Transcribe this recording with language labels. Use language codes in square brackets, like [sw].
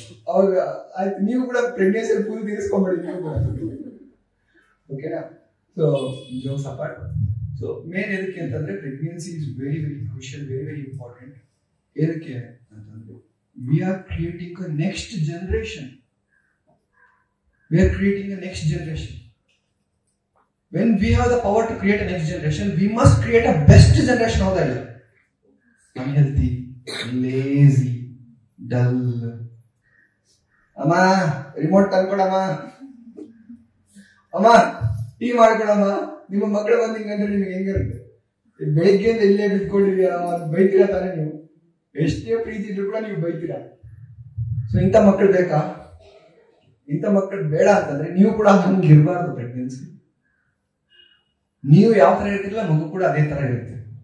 [kn] ಅವಾಗ ಆಯ್ತು, ನೀವು ಕೂಡ ಪ್ರೆಗ್ನೆನ್ಸಿಯಲ್ಲಿ ಫುಲ್ ತೀರಿಸ್ಕೊಂಡ್ಬಿಡಿ ನೀವು ಕೂಡ. ಓಕೆನಾ? [en] So jokes apart. So main [kn] ಎದಕ್ಕೆ ಅಂತಂದ್ರೆ [en] Pregnancy is very very crucial, very very important. [kn] ಎದಕ್ಕೆ ಅಂತಂದ್ರೆ [en] We are creating a next generation. We are creating a next generation. When we have the power to create a next generation, we must create a best generation of that. Unhealthy, lazy, dull. [kn] Amma, remote tankodama. Amma, tea ಮಾಡ್ಕೊಳಮ್ಮ. ನಿಮ್ಮ ಮಕ್ಕಳು ಬಂದು ಹಿಂಗಂದ್ರೆ ನಿಮ್ಗೆ ಹೆಂಗಿರುತ್ತೆ? ಬೆಳಿಗ್ಗೆಯಿಂದ ಇಲ್ಲೇ ಬಿಟ್ಕೊಂಡಿದೀರ, ಬೈತೀರಾ ತಾನೇ ನೀವು? ಎಷ್ಟೇ ಪ್ರೀತಿ ಇದ್ರು ಕೂಡ ನೀವು ಬೈತೀರಾ. ಸೊ ಇಂಥ ಮಕ್ಕಳು ಬೇಕಾ? ಇಂಥ ಮಕ್ಕಳು ಬೇಡ ಅಂತಂದ್ರೆ ನೀವು ಕೂಡ ಹಂಗೆ ಇರಬಾರ್ದು. ಪ್ರೆಗ್ನೆನ್ಸಿ ನೀವು ಯಾವ ತರ ಇರ್ತಿರಲ್ಲ ಮಗು ಕೂಡ ಅದೇ ತರ ಇರುತ್ತೆ.